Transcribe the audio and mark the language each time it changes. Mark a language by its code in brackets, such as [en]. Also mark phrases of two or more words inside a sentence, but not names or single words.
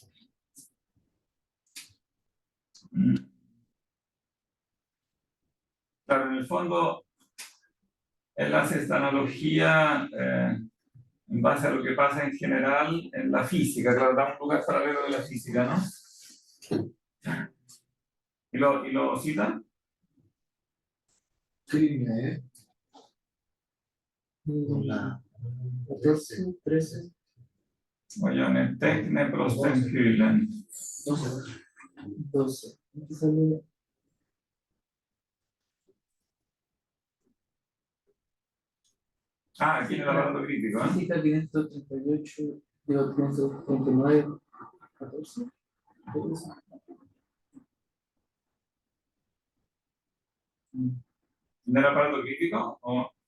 [es] Claro, en el fondo, él hace esta analogía en base a lo que pasa en general en la física. Claro, da un lugar paralelo de la física, ¿no? ¿Y lo cita? Crimea, Con la 14, 13. Oye, [el] τέχνη πρὸς τὴν ὕλην. [es] 12. Aquí sale Ah, aquí en el aparato crítico, ¿eh? física 538, digo 539, 14. ¿En el aparato crítico? ¿O?